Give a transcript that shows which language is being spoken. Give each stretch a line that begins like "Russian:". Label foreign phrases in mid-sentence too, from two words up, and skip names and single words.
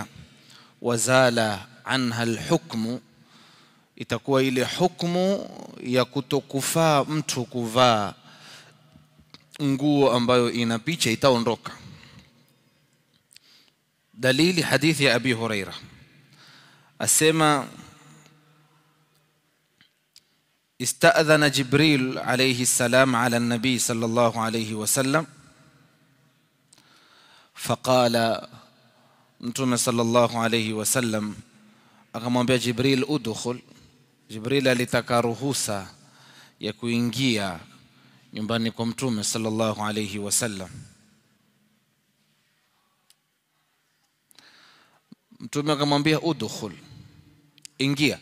Arabic: وزال عنها الحكم,
Swahili: itakuwa ile hukmu ya kutokufaa mtu kuvaa nguo ambayo ina picha itaondoka. Dalili hadithi ya Abi Huraira asema
Arabic: استأذن جبريل عليه السلام على النبي صلى الله عليه وسلم Faqala,
Swahili: Mtume
Arabic: صلى الله عليه وسلم
Swahili: akamwambia Jibril, udkhul. Jibril alitaka ruhusa ya kuingia nyumbani kwa Mtume
Arabic: صلى الله عليه وسلم.
Swahili: Mtume akamwambia udkhul, ingia.